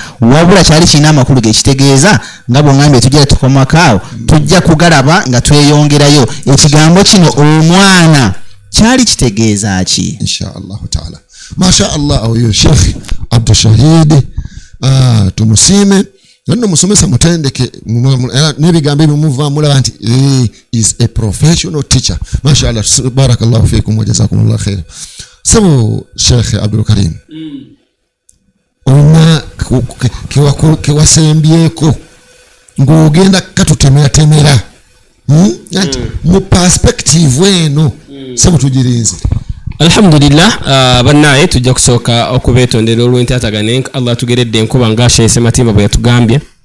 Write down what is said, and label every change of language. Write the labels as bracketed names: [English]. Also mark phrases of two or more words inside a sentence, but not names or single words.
[Ganda] Wabula kyali kirina amakulu gekitegeeza nga bw'ongambye tujja tukomakaawo tujja kugalaba nga tweyongerayo. Ekigambo kino omwana kyali kitegeeza ki? [Arabic] إن شاء الله تعالى. ما شاء الله [Ganda] oyo Sheikh Abdul Shahid tumusiime nno musomesa mutendeke n'ebigambo ebyo muva mulaba nti [English] is a professional teacher. [Arabic] ما شاء الله، بارك الله فيكم وجزاكم الله خير. Sabo Sheikh Abdul Karim ona kewasembyeko ng'ogenda katutemera mu perspective eno sabo tugirinze. Alhamdulillah, bannaye tujja kusooka okubeetondera olw'entaatagane Allah tugeredde enkuba nga Sheikh Sematimba bwe yatugambye